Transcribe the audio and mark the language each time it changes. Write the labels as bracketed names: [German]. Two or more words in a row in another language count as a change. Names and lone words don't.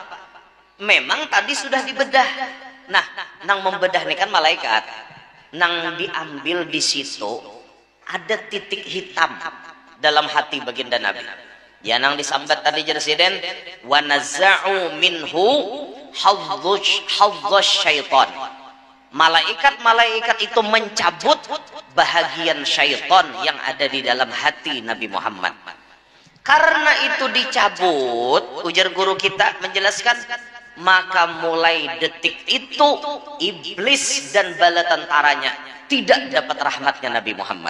[Indonesian] Memang tadi sudah dibedah. Nah, nang membedah ini kan malaikat. Nang diambil di situ ada titik hitam dalam hati baginda Nabi. Ya nang disambat tadi Presiden, [Arabic] ونزعوا منه هذا الشيطان. [Indonesian] Malaikat-malaikat itu mencabut bahagian syaitan yang ada di dalam hati Nabi Muhammad. Karena itu dicabut, ujar guru kita menjelaskan, maka mulai detik itu iblis dan bala tentaranya tidak dapat rahmatnya Nabi Muhammad.